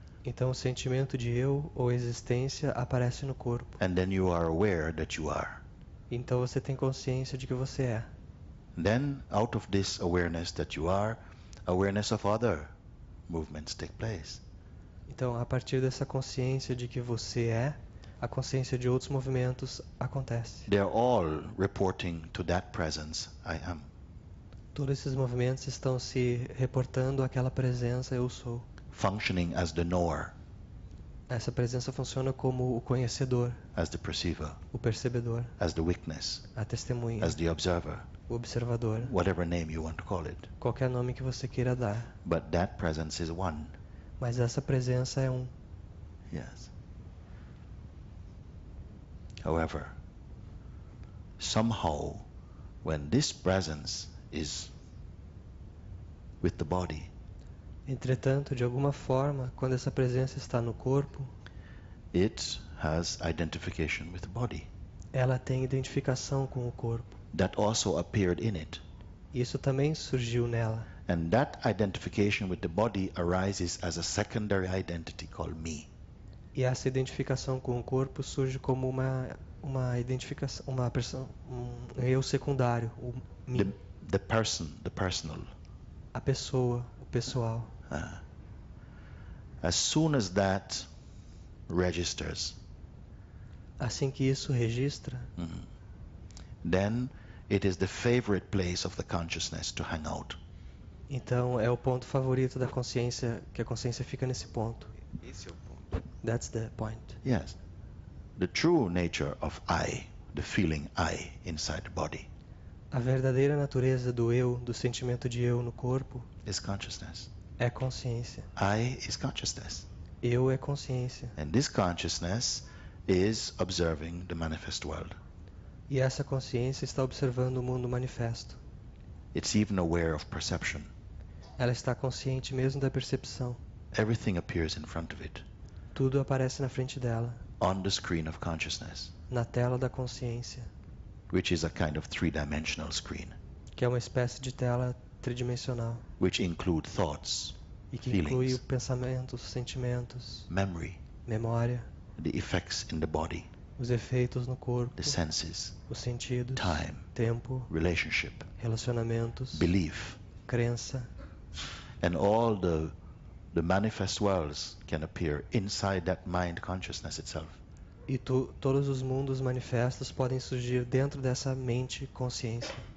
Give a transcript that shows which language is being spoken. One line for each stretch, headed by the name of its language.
Portuguese: então o sentimento de eu ou existência aparece no corpo.
English: And then you are aware that you are.
Portuguese: Então você tem consciência de que você é.
English: Then out of this awareness that you are, awareness of other movements take place.
Portuguese: Então, a partir dessa consciência de que você é, a consciência de outros movimentos acontece.
English: They're all reporting to that presence, I am.
Portuguese: Todos esses movimentos estão se reportando àquela presença eu sou.
English: Functioning as the knower,
Portuguese: Essa presença funciona como o conhecedor,
English: as the perceiver,
Portuguese: o percebedor,
English: as the witness,
Portuguese: a testemunha,
English: as the observer,
Portuguese: o observador,
English: whatever name you want to call it.
Portuguese: qualquer nome que você queira dar.
English: But that presence is one.
Portuguese: Mas essa presença é um.
English: Yes. However, somehow, when this presence is with the body,
Portuguese: Entretanto, de alguma forma, quando essa presença está no corpo,
English: it has identification with the body.
Portuguese: ela tem identificação com o corpo.
English: That also appeared in it.
Portuguese: Isso também surgiu nela.
English: And that identification with the body arises as a secondary identity called me.
Portuguese: E essa identificação com o corpo surge como uma identificação, um eu secundário, o mim,
English: The person, the personal.
Portuguese: a pessoa, o pessoal.
English: As soon as that registers,
Portuguese: Assim que isso registra,
English: then it is the favorite place of the consciousness to hang out.
Portuguese: então é o ponto favorito da consciência, que a consciência fica nesse ponto. Esse é o ponto.
English: That's the point. Yes. The true nature of I, the feeling I inside the body,
Portuguese: A verdadeira natureza do eu, do sentimento de eu no corpo,
English: is consciousness.
Portuguese: é consciência.
English: I is consciousness.
Portuguese: Eu é consciência.
English: And this consciousness is observing the manifest world.
Portuguese: E essa consciência está observando o mundo manifesto.
English: It's even aware of perception.
Portuguese: Ela está consciente mesmo da percepção.
English: Everything appears in front of it,
Portuguese: Tudo aparece na frente dela,
English: on the screen of consciousness,
Portuguese: na tela da consciência,
English: which is a kind of three-dimensional screen,
Portuguese: que é uma espécie de tela tridimensional
English: which include thoughts,
Portuguese: e que inclui
English: feelings,
Portuguese: pensamentos, sentimentos,
English: memory,
Portuguese: memória,
English: the effects in the body,
Portuguese: os efeitos no corpo,
English: the senses,
Portuguese: os sentidos,
English: time,
Portuguese: tempo,
English: relationship,
Portuguese: relacionamentos,
English: belief,
Portuguese: crença,
English: and all the manifest worlds can appear inside that mind consciousness itself.
Portuguese: e todos os mundos manifestos podem surgir dentro dessa mente consciência.